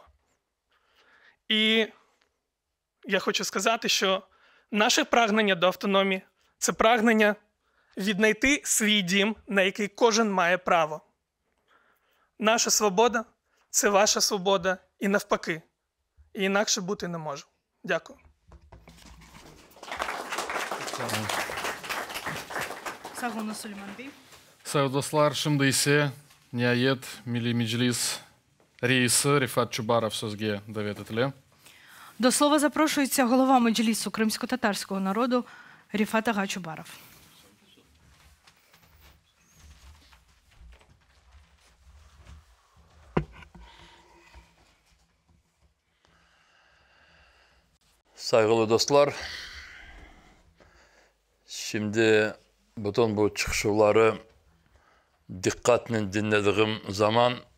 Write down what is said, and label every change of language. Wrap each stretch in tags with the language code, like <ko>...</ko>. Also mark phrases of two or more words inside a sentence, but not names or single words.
<uk>І я хочу сказати, що наше прагнення до автономії – це прагнення віднайти свій дім, на який кожен має право. Наша свобода – це ваша свобода і навпаки. І інакше бути не може. Дякую.</uk> <crh>Sağ olun Süleyman Bey. Sayın dostlar, şimdi ise nihayet Milli Meclis reisi Rifat Çubarov sözge davet etildi.</crh> <uk>До слова запрошується голова Меджлісу кримсько-татарського народу Ріфат Ага Чубаров.</uk> <crh>Saygılı dostlar, şimdi bütün bu çıkışları dikkatle dinlediğim zaman</crh>